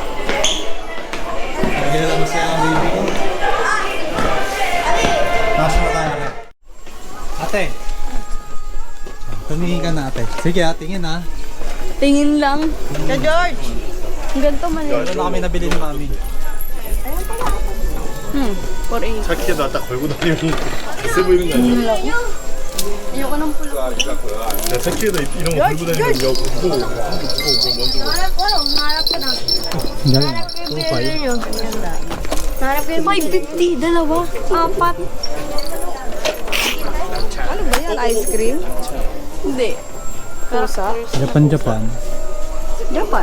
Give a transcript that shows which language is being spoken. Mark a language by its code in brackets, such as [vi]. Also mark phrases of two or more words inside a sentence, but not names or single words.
[tl] Hindi na masaya ang baby ko. Nasa na tayo rin. Ate! Tumingin ka na, ate. Sige, tingin ha. Tingin lang. Ka George! Ang ganito man eh. Ito na kami nabili ni mami. 4A. [ko] 차 키에다 딱 걸고 다니면 있어 보이는 거 아니야? [tl] Ayoko ng pulo. [ko] 야, 차 키에다 이런 거 걸고 다니는 거 무거워. 먼저 [tl] Harap ka na. Yan. Harap ko yung bilhin nyo. Harap ko yung 550, dalawa, apat. Ano ba yan? Ice cream? Hindi. Pusa? Japan, Japan. Japan.